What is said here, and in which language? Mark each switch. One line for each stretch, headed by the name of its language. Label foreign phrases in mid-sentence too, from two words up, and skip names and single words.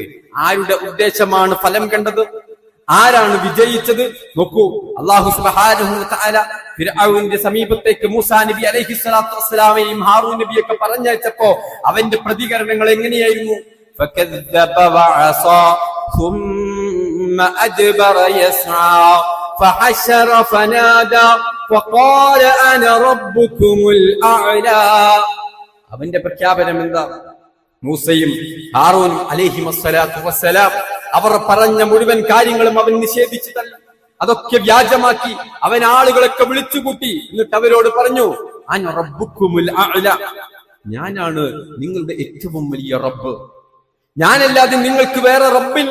Malayalam: ആരുടെ ഉദ്ദേശമാണ് ഫലം കണ്ടത്? ആരാണ് വിജയിച്ചത്? നോക്കൂ,
Arabic: الله سبحانه وتعالى
Malayalam: ഫിർഔന്റെ സമീപത്തേക്ക് മൂസാ നബി
Arabic: عليه الصلاة والسلام
Malayalam: ഹാറൂൻ നബിയൊക്കെ പറഞ്ഞയച്ചപ്പോ അവന്റെ പ്രതികരണങ്ങൾ എങ്ങനെയായിരുന്നു?
Arabic: فكذب وعصى ثم أدبر يسعى فحشر فنادى فقال أنا ربكم الأعلى.
Malayalam: അവന്റെ പ്രഖ്യാപനം എന്താ? മൂസയും ഹാറൂനും
Arabic: عليهما الصلاة والسلام
Malayalam: അവർ പറഞ്ഞ മുഴുവൻ കാര്യങ്ങളും അവൻ നിഷേധിച്ചതല്ല, അതൊക്കെ വ്യാജമാക്കി അവൻ ആളുകളൊക്കെ വിളിച്ചുകൂട്ടി. എന്നിട്ട് അവരോട് പറഞ്ഞു,
Arabic: أنا ربكم الأعلى,
Malayalam: ഞാനാണ് നിങ്ങളുടെ ഏറ്റവും വലിയ റബ്ബ്, ഞാനല്ലാതെ നിങ്ങൾക്ക് വേറെ റബ്ബില്ല.